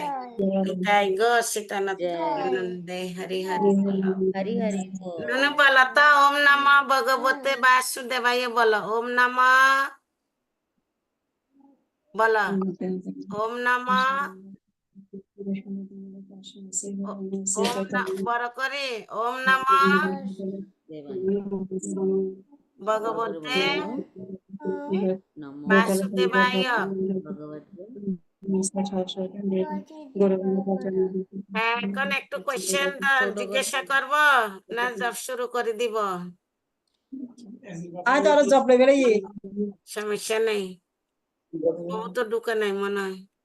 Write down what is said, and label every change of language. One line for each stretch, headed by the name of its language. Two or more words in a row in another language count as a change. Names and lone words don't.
Bangla: তাই গো সীতানন্দে হরি হরি বলো। হরি হরি বল। নুনু বলো তো,
Sanskrit: ওম নমো ভগবতে বাসুদেবায়
Bangla: বলো,
Sanskrit: ওম নমো
Bangla: বলো,
Sanskrit: ওম নমো
Bangla: বড় করে,
Sanskrit: ওম নমো ভগবতে নমো বাসুদেবায়। ভগবতে
Bangla: হ্যাঁ, এখন একটু কোয়েশ্চেন জিজ্ঞাসা করব না জব শুরু করে দিব? সমস্যা নেই, ও তো ঢুকে নাই মনে হয়।